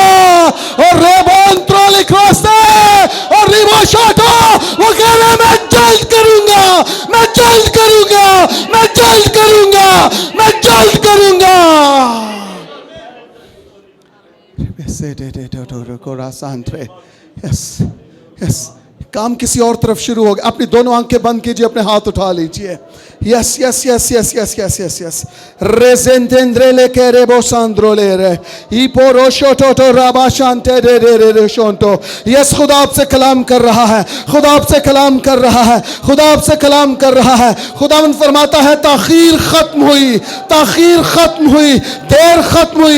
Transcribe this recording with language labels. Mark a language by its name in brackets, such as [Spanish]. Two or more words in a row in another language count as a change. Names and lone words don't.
[Urdu] اور رابانترو لکھواستے اور ریبوشاتا وہ کہہ رہے میں جلد کروں گا، میں جلد کروں گا، میں جلد کروں گا، میں جلد کروں گا. [English] yes yes, [Urdu] کام کسی اور طرف شروع ہو گیا. اپنی دونوں آنکھیں بند کیجئے، اپنے ہاتھ اٹھا لیجئے. [English] yes yes yes yes yes yes yes yes. ریزنتندرے لے کے ریبو ساندرو لے رے ای پورو شوٹو تو رابا شانتے دے دے دے دے شونٹو. [Urdu] یس، خدا آپ سے کلام کر رہا ہے، خدا آپ سے کلام کر رہا ہے، خدا آپ سے کلام کر رہا ہے. خداوند فرماتا ہے تاخیر ختم ہوئی، تاخیر ختم ہوئی، دیر ختم ہوئی.